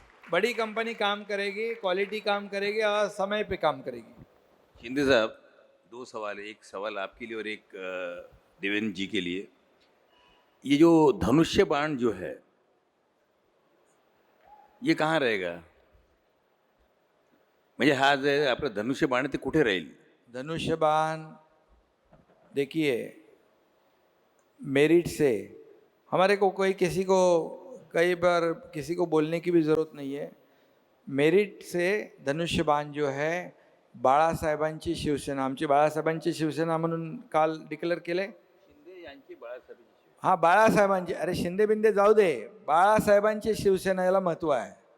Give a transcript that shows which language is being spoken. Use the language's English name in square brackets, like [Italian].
[Hindi] बड़ी कंपनी काम करेगी, क्वालिटी काम करेगी और समय पे काम करेगी। शिंदे साहब, 2 सवाल है, एक सवाल आपके लिए और एक देवेंद्र जी के लिए। ये जो धनुष्य बाण जो है ये कहाँ रहेगा? [Marathi] म्हणजे हा जे आपलं धनुष्य बाण ते कुठे राहील? [Hindi] धनुष्यबाण देखिए, मेरिट से हमारे को कोई किसी को कई बार किसी को बोलने की भी ज़रूरत नहीं है। मेरिट से धनुष्यबाण जो है [Marathi] बाळासाहेबांची शिवसेना, आमची बाळासाहेबांची शिवसेना म्हणून काल डिक्लेअर केले। शिंदे यांची बाळासाहेब हां, बाळासाहेबांची, अरे शिंदे बिंदे जाऊ दे, बाळासाहेबांची शिवसेना याला महत्त्व आहे।